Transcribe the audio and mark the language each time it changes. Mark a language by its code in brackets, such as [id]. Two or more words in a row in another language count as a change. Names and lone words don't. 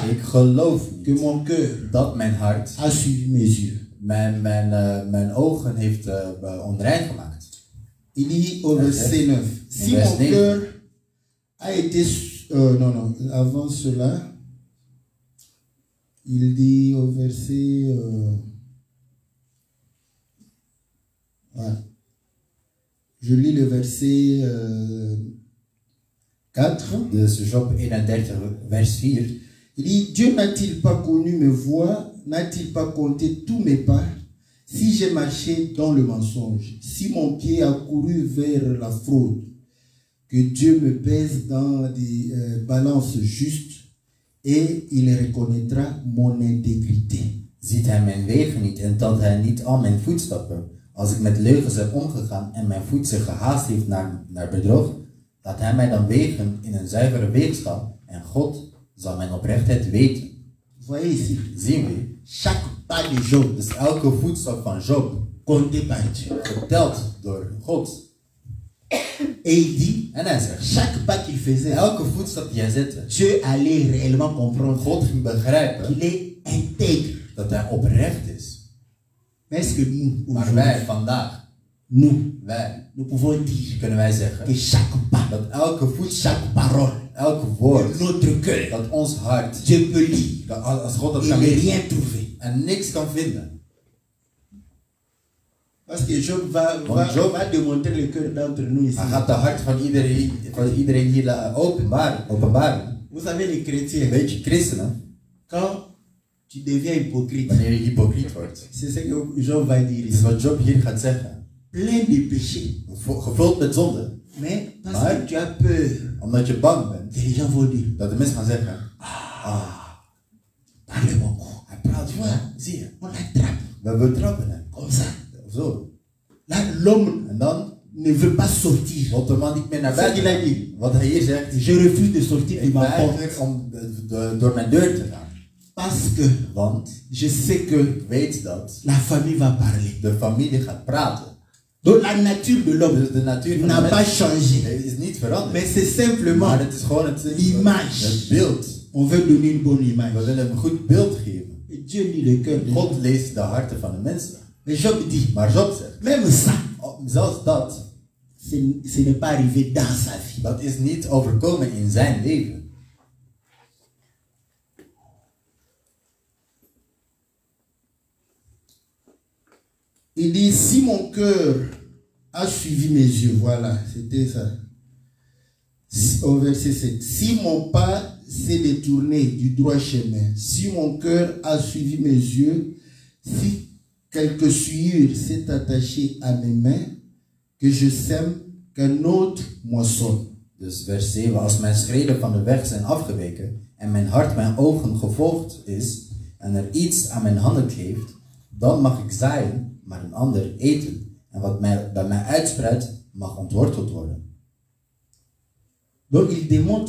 [nl] ik geloof [fr] que [nl] niet [fr] mon cœur [nl] dat mijn hart [fr] a suivi mes yeux. [nl] mijn ogen heeft onrein gemaakt. [fr] Il dit au verset 9, si verset mon 9. cœur a été... non, avant cela, il dit au verset... voilà. Je lis le verset 4. [nl] Dus Job 31 vers 4. [fr] Il dit, Dieu n'a-t-il pas connu mes voies? N'a-t-il pas compté tous mes pas? Si j'ai marché dans le mensonge, si mon pied a couru vers la fraude, que Dieu me pèse dans des balances justes et il reconnaîtra mon intégrité. [nl] Ziet hij mijn wegen niet en telt hij niet al mijn voetstappen? Als ik met leugens heb omgegaan en mijn voet zich gehaast heeft naar bedrog, laat hij mij dan wegen in een zuivere weegschaal en God zal mijn oprechtheid weten. [fr] Voyez ici, [nl] Zien we? [fr] chaque pas de Job [nl] Dus elke voetstap van Job [fr] compté par Dieu. [nl] geteld door God. [fr] Et il dit, [nl] En hij zegt, [fr] chaque pas qu'il faisait, [nl] elke voetstap die hij zette, [fr] Dieu allait réellement comprendre [nl] God ging begrijpen [fr] qu'il est intègre. [nl] dat hij oprecht is. [fr] Mais est-ce que nous, [nl] Maar wij vandaag, [fr] nous pouvons dire [nl] kunnen wij zeggen, [fr] que chaque pas, [nl] dat elke voetstap, [fr] chaque parole, [nl] elke woord, [fr] de notre cœur, [nl] dat ons hart, [fr] Dieu peut lire [nl] dat als God dat [fr] et [nl] kan [fr] ne [nl] lezen [fr] rien trouver. [nl] en niks kan vinden. [fr] Parce que Job va démontrer le cœur d'entre nous ici. [nl] Hij gaat de hart van iedereen hier openbaren. [fr] Vous savez, les chrétiens, [nl] Weet je, christenen, [fr] quand tu deviens hypocrite, [nl] wanneer je hypocriet wordt, [fr] c'est ce que Job va dire [nl] is [fr] ici. [nl] wat Job hier gaat zeggen. [fr] Plein de péchés. [nl] Gevuld met zonde, [fr] Mais parce que tu as peur, [nl] omdat je bang bent, [fr] que les gens vont dire, [nl] dat de mensen gaan zeggen, [fr] parle beaucoup. [nl] hij praat veel, zie je, [fr] On l'attrape [nl] we betrappen hem. [fr] comme ça. [nl] Of zo. [fr] Là, l'homme [nl] En dan [fr] ne veut pas sortir. [nl] wil de man niet meer naar [fr] C'est ce qu'il a [nl] buiten. [fr] dit. [nl] Wat hij hier zegt, [fr] Je refuse de sortir de [nl] ik [fr] ma porte. [nl] weiger om door mijn deur te gaan. [fr] Parce que [nl] Want [fr] je sais que [nl] ik weet dat [fr] la famille va parler. [nl] de familie gaat praten. [fr] Donc la nature de l'homme [nl] Dus de natuur van [fr] n'a [nl] de [fr] pas [nl] mens [fr] changé. [nl] is niet veranderd. [fr] Mais c'est simplement, [nl] Maar het is gewoon [fr] l'image. [nl] het beeld. [fr] on veut donner une bonne [nl] We [fr] image. [nl] willen een goed beeld geven. [fr] Et Dieu lit le cœur de [nl] God [fr] l'homme. [nl] leest de harten van de mensen. [fr] Mais Job dit, [nl] Maar Job zegt, [fr] même ça, [nl] zelfs dat, [fr] ce n'est pas arrivé dans sa vie. [nl] dat is niet overkomen in zijn leven. [fr] Il dit, si mon cœur a suivi mes yeux, voilà, c'était ça. Au verset 7. Si mon pas s'est détourné du droit chemin, si mon cœur a suivi mes yeux, si quelque souillure s'est attachée à mes mains, que je sème, qu'un autre moissonne. [nl] Dus vers 7, als mijn schreden van de weg zijn afgeweken en mijn hart mijn ogen gevolgd is en er iets aan mijn handen kleeft, dan mag ik zaaien, maar een ander eten. En wat bij mij uitspreidt, mag ontworteld worden. [fr] Donc il démontre